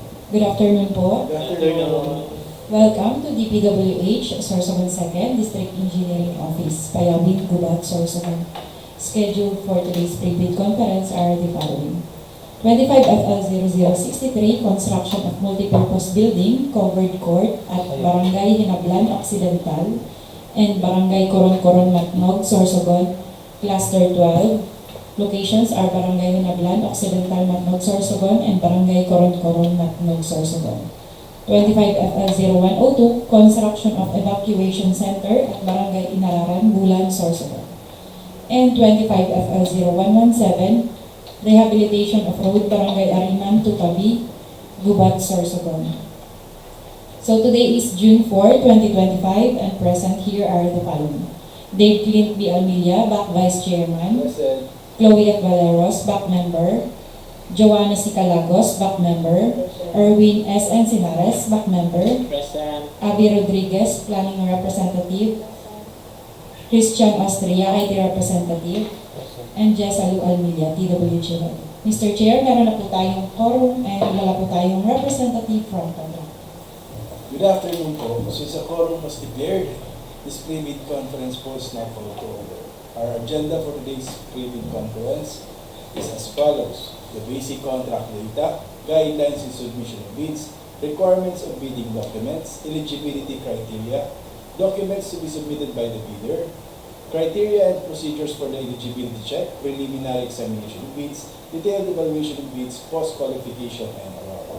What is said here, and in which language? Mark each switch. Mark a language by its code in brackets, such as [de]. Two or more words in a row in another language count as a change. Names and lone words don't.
[en] Good afternoon po. Good afternoon. Welcome to DPWH Sorsogon 2nd District Engineering Office, Payawin, Gubat, Sorsogon. Scheduled for today's pre-bid conference are the following. 25 FL0063, construction of multipurpose building, covered court at Barangay Genablan, Occidental, and Barangay Coron-coron, Matnog, Sorsogon, Cluster 12. Locations are Barangay Genablan, Occidental, Matnog, Sorsogon, and Barangay Coron-coron, Matnog, Sorsogon. 25 FL0102, construction of Evacuation Center at Barangay Inararan, Bulan, Sorsogon. And 25 FL0117, Rehabilitation of Road Barangay Ariman to Tabi, Gubat, Sorsogon. So today is June 4, 2025, and present here are the following. Dave Clint B. Almilla, back Vice Chairman. Present. Chloe F. Valeros, back member. Joanna C. Calagos, back member. Erwin S. Encinares, back member. Present. Abby Rodriguez, planning representative. Christian Austria, IT representative. And Jessalu Almilla, TWG head. Mr. Chair, [tl] meron na po tayong [en] quorum and [tl] wala po tayong [en] representative from Tabi. Good afternoon po. Since a quorum was declared, this pre-bid conference was now called to order. Our agenda for today's pre-bid conference is as follows. The basic contract data, guidelines in submission of bids, requirements of bidding documents, eligibility criteria, documents to be submitted by the bidder, criteria and procedures for the eligibility check, preliminary examination of bids, detailed evaluation of bids, post-qualification, and award.